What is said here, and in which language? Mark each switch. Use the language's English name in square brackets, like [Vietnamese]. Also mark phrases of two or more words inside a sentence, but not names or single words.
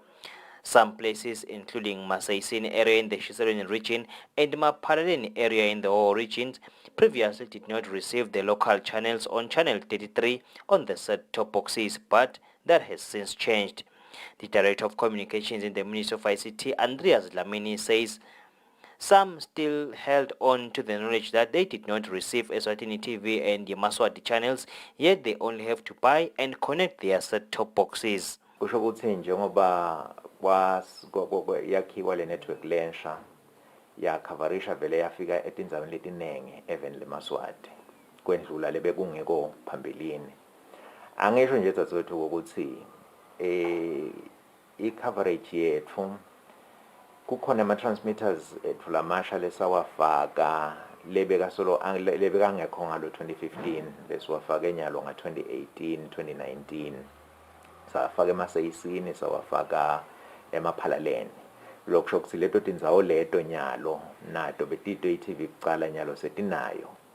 [English] Some places, including Masaisini area in the Shisaroni region and Mapaleni area in the Ho regions, previously did not receive the local channels on Channel 33 on the set-top boxes, but that has since changed. The Director of Communications in the Ministry of ICT, Andreas Dlamini, says some still held on to the knowledge that they did not receive Eswatini TV and the Maswati channels, yet they only have to buy and connect their set-top boxes. [Swati] Kusho ukuthi njengoba yakhiwa le network lensha yakavarisha vele yafika etindzabeni letinenge even le Maswati kwendlula lebe kungeko phambilini. Angisho nje tsatsothi ukuthi i-coverage yethu kukhona ama-transmitters ethu lamasha lesawafaka lebekangekho ngalo 2015 besiwafake nyalo nga 2018 2019 safaka emaseyisini sawafaka emaphalaleni lokusho ukuthi leto tindzawo leto nyalo nato betito i-TV kucala nyalo setinayo